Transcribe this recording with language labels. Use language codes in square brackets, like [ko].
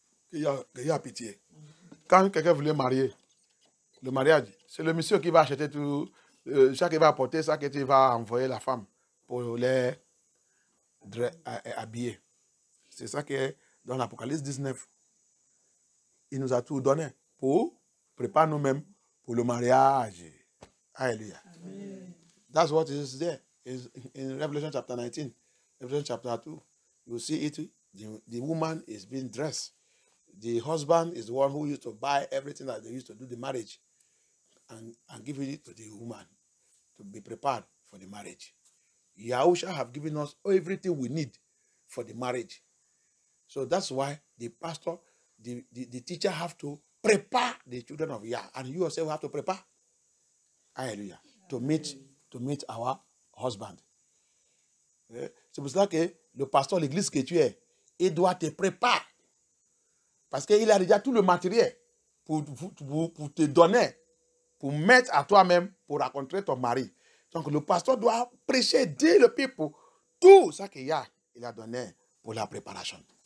[fr] Qu'il y a pitié. Quand quelqu'un voulait marier, le mariage, c'est le monsieur qui va acheter tout, chaque qui va apporter ça, qu'il va envoyer la femme pour les habiller. C'est ça qui est dans l'Apocalypse 19. Il nous a tout donné pour préparer nous-mêmes pour le mariage. [en] Alléluia. That's what is there. In Revelation chapter 19, Revelation chapter 2, you see it. The woman is being dressed. The husband is the one who used to buy everything that they used to do the marriage and give it to the woman to be prepared for the marriage. Yahusha have given us everything we need for the marriage. So that's why the pastor, the teacher have to prepare the children of Yah. And you yourself have to prepare. Hallelujah. To meet our husband. [fr] C'est pour cela que le pasteur de l'église que tu es, il doit te préparer. Parce qu'il a déjà tout le matériel pour te donner, pour mettre à toi-même, pour rencontrer ton mari. Donc le pasteur doit prêcher, dire le peuple tout ça qu'il a donné pour la préparation.